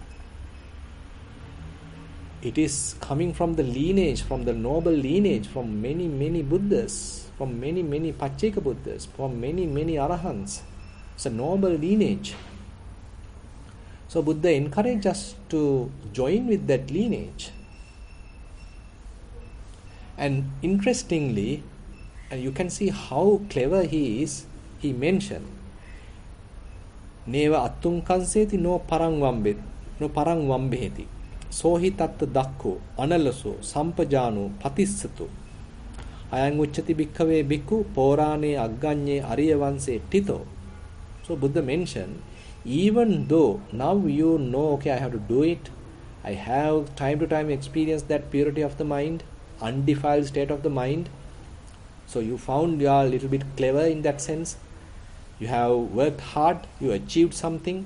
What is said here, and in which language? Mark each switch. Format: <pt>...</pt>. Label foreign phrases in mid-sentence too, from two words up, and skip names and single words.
<en>It is coming from the lineage, from the noble lineage, from many, many Buddhas, from many, many Pacceka Buddhas, from many, many Arahants. It's a noble lineage. So Buddha encouraged us to join with that lineage. And interestingly, and you can see how clever he is, he mentioned,</en> <pi>Neva attung kanseti no parang vambeheti. Sohi tatta dakko, analaso, sampajano, patissato. Ayang uchati bhikkave bhikkhu, porane agganye ariyavanse tito.</pi> <en>So Buddha mentioned, even though now you know, okay, I have to do it, I have time to time experienced that purity of the mind, undefiled state of the mind. So you found you are a little bit clever in that sense. You have worked hard, you achieved something.</en>